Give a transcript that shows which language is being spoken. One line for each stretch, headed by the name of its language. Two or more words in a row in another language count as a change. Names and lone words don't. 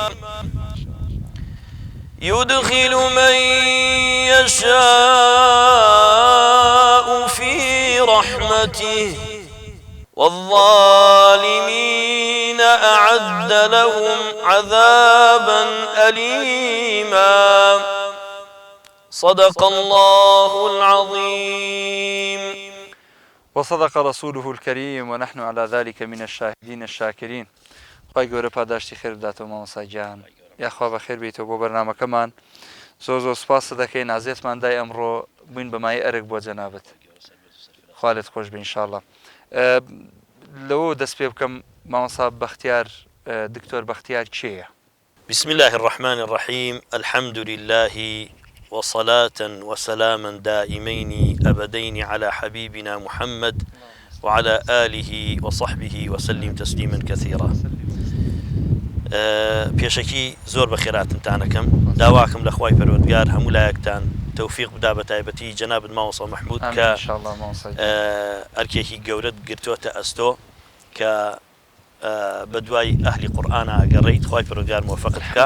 Arabic: يدخل من يشاء في رحمته والظالمين أعد لهم عذابا أليما صدق الله العظيم وصدق رسوله الكريم ونحن على ذلك من الشاهدين الشاكرين.
Central Kurdish: خی گەورە پاداشتی خێر بداتەوە مامۆستا گیان یاخوا بە خێر بیتەوە بۆ بەرنامەکەمان زۆر سوپاس دەکەین نازێتمان دای ئەمڕۆ بووین بەمای ئەرک بۆ جەنابەت خوالت خۆش بێ ئینشاءڵڵا لەوە دەست پێ بکەم مامۆستا بەختیار دکتۆر بەختیار کێیە؟
Arabic: بسم الله الرحمن الرحيم الحمد لله وصلاة وسلاما دائمين أبدين على حبيبنا محمد وعلى آله وصحبه وسلم تسليما كثيرا
Central Kurdish: پێشەکی زۆر بە خێراتتانەکەم داواکەم لە خوای پەروەردگار هەموو لایەکتان تەوفیق بدا بە تایبەتی جەنابەت مامۆستا مەحموود کە ئەرکێکی گەورەت گرتووەتە ئەستۆ کە بە دوای ئەهلی قورئانە ئەگەڕێیت خوای پەروەردگار موفقت بکە.